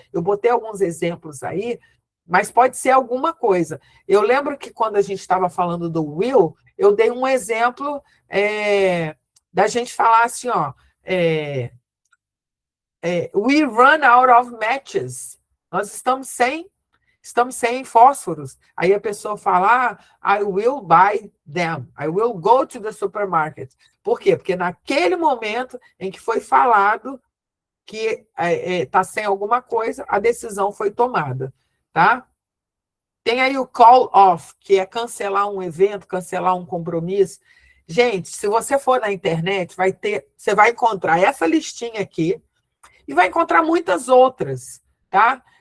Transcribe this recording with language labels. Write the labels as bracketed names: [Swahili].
[Portuguese] Eu botei alguns exemplos aí, mas pode ser alguma coisa. Eu lembro que quando a gente estava falando do will, eu dei um exemplo da gente falar assim, ó, [English] we run out of matches. [Portuguese] Nós estamos sem fósforos. Aí a pessoa fala, [English] I will buy them. I will go to the supermarket. [Portuguese] Por quê? Porque naquele momento em que foi falado que está sem alguma coisa, a decisão foi tomada, tá? Tem aí o call off, que é cancelar um evento, cancelar um compromisso. Gente, se você for na internet, você vai encontrar essa listinha aqui e vai encontrar muitas outras, tá?